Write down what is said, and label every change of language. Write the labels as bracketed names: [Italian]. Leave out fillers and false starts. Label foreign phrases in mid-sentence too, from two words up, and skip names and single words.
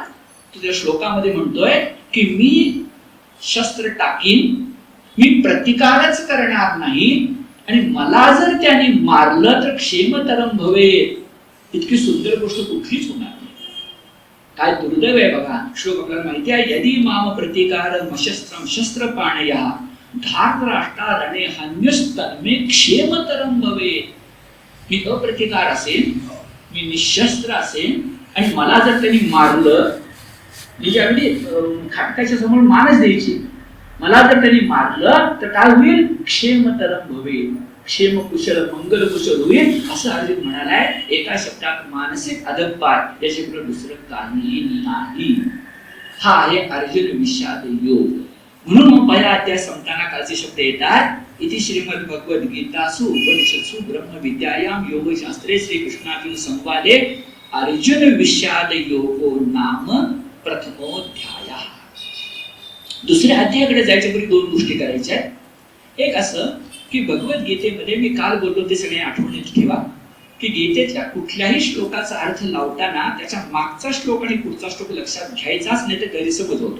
[Marathi] तुझ्या श्लोकामध्ये म्हणतोय की मी शस्त्र टाकीन, मी प्रतिकारच करणार नाही आणि मला जर त्याने मारलं तर [Sanskrit] क्षेमतरम भवे. [Marathi] इतकी सुंदर गोष्ट कुठलीच होणार नाही. काय दुर्दैव आहे बघा. श्लोक आपल्याला माहिती आहे, [Sanskrit] यदि माम प्रतिकारम शस्त्रम शस्त्रपाणया धार्तराष्ट्रा रणे हन्यस्तन्मे क्षेमतरम भवे. [Marathi] मी अप्रतिकार असेल, मी निशस्त्र असेल आणि मला जर त्यांनी मारलं, मी ज्यावेळी खाटकाच्या समोर मानच द्यायची, मला जर त्यांनी मारलं तर काय होईल? [Sanskrit] क्षेमतरम भवे, [Marathi] क्षेम कुशल मंगल कुशल होईल. असं अर्जुन म्हणालाय. एका शब्दात मानसिक अधःपात, याच्याकडे दुसरं काहीही नाही. हा आहे अर्जुन विषाद योग. म्हणून मग पहिला अध्याय संपताना कालचे शब्द येतात, [Sanskrit] इति श्रीमद भगवद गीतासु उपनिषत्सु ब्रह्म विद्यायाम योगशास्त्रे श्रीकृष्णार्जुन संवादे अर्जुन विषाद योगो नाम प्रथमोध्याय. [Marathi] दुसऱ्या अध्यायाकडे जायच्या पूर्वी दोन गोष्टी करायच्या आहेत. एक असं की भगवद्गीतेमध्ये मी काल बोललो ते सगळे आठवणीत ठेवा की गीतेच्या कुठल्याही श्लोकाचा अर्थ लावताना त्याच्या मागचा श्लोक आणि पुढचा श्लोक लक्षात घ्यायचाच, नाही तर गैरसमज होतो.